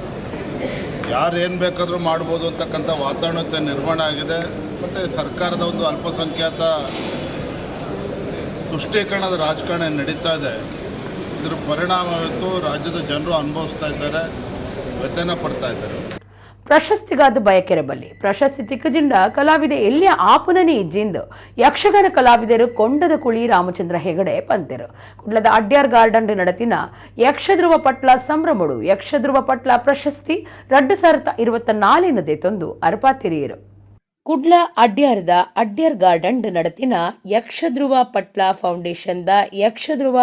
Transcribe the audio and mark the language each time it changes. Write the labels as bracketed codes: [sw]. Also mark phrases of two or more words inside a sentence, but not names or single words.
[kn] ಯಾರು ಏನು ಬೇಕಾದರೂ ಮಾಡ್ಬೋದು ಅಂತಕ್ಕಂಥ ವಾತಾವರಣತೆ ನಿರ್ಮಾಣ ಆಗಿದೆ. ಮತ್ತು ಸರ್ಕಾರದ ಒಂದು ಅಲ್ಪಸಂಖ್ಯಾತ ತುಷ್ಟೀಕರಣದ ರಾಜಕಾರಣ ನಡೀತಾ ಇದೆ. ಇದರ ಪರಿಣಾಮ ಇವತ್ತು ರಾಜ್ಯದ ಜನರು ಅನುಭವಿಸ್ತಾ ಇದ್ದಾರೆ, ವ್ಯಥೆನ ಪಡ್ತಾ ಇದ್ದಾರೆ. [tcy] ಪ್ರಶಸ್ತಿಗಾದ ಬಯಕೆರಬಲ್ಲಿ ಪ್ರಶಸ್ತಿ ತಿಕ್ಕಜಿಂಡ ಕಲಾವಿದೆ ಎಲ್ಲಿಯ ಆಪುನನಿ ಇಜ್ಜಿಂದು ಯಕ್ಷಗಾನ ಕಲಾವಿದರು ಕೊಂಡದ ಕುಳಿ ರಾಮಚಂದ್ರ ಹೆಗಡೆ ಪಂತೆರು ಕುಡ್ಲದ ಅಡ್ಯಾರ್ ಗಾರ್ಡನ್ ನಡತಿನ ಯಕ್ಷಧ್ರುವ ಪಟ್ಲ ಸಂಭ್ರಮಡು ಯಕ್ಷಧ್ರುವ ಪಟ್ಲ ಪ್ರಶಸ್ತಿ 2024 ತಂದು ಅರ್ಪಾತಿರಿಯರು ಕುಡ್ಲ ಅಡ್ಯಾರದ ಅಡ್ಯಾರ್ ಗಾರ್ಡನ್ ನಡತಿನ ಯಕ್ಷಧ್ರುವ ಪಟ್ಲ ಫೌಂಡೇಶನ್ದ ಯಕ್ಷಧ್ರುವ